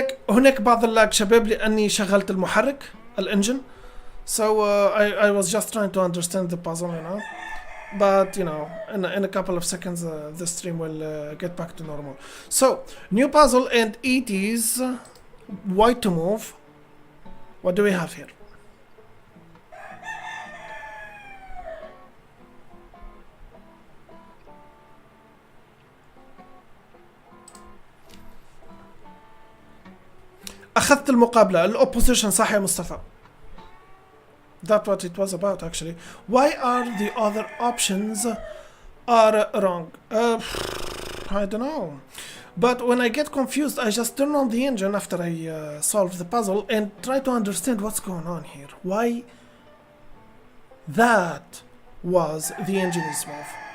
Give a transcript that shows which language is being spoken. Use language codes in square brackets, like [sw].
[ar] هناك بعض اللاج شباب لأني شغلت المحرك الانجن. [en] So I was just trying to understand the puzzle, you know. But you know, in a couple of seconds the stream will get back to normal. So new puzzle, and it is white to move. What do we have here? [ar] أخذت المقابلة الopposition صح يا مصطفى. [en] That's what it was about actually. Why are the other options are wrong? I don't know. But when I get confused, I just turn on the engine after I solve the puzzle and try to understand what's going on here. Why that was the engine's move.